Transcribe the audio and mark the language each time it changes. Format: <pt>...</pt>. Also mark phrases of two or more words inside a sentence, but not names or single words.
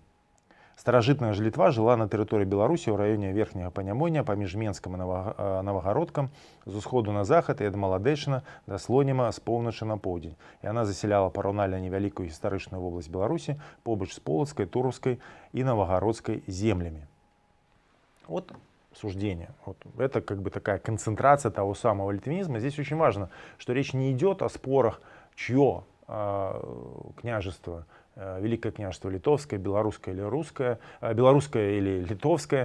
<be>Старажытная ж Літва жыла на тэрыторыі Беларусі ў раёне верхняга Панямойня паміж Менскам і Навагародкам з усходу на захад і ад Маладэчына да Слоніма з поўначы на поўдзень. Яна засяляла параўнальна невялікую гістарычную вобласць Беларусі побач з Полацкай, Туровскай і Навагародскай землямі.</be> <ru>Вот суждение. Вот. Это как бы такая концентрация того самого литвинизма. Здесь очень важно, что речь не идет о спорах, чье княжество, Великое княжество Литовское, Белорусское или Русское, Белорусское или Литовское.</ru>